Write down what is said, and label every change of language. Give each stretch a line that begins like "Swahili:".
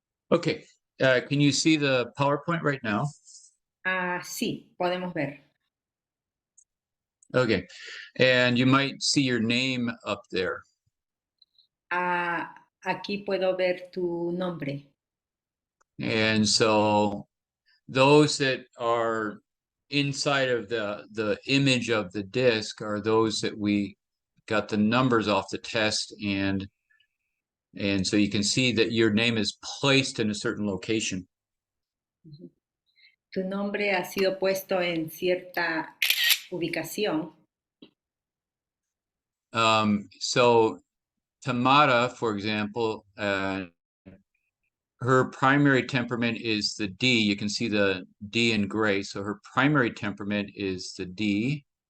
English: Okay, can you see the PowerPoint right now?
Spanish: Ah, sí, podemos ver.
English: Okay, and you might see your name up there.
Spanish: Ah, aquí puedo ver tu nombre.
English: And so those that are inside of the image of the disk are those that we got the numbers off the test, and so you can see that your name is placed in a certain location.
Spanish: Tu nombre ha sido puesto en cierta ubicación.
English: So Tamara, for example, her primary temperament is the D. You can see the D in gray. So her primary temperament is the D.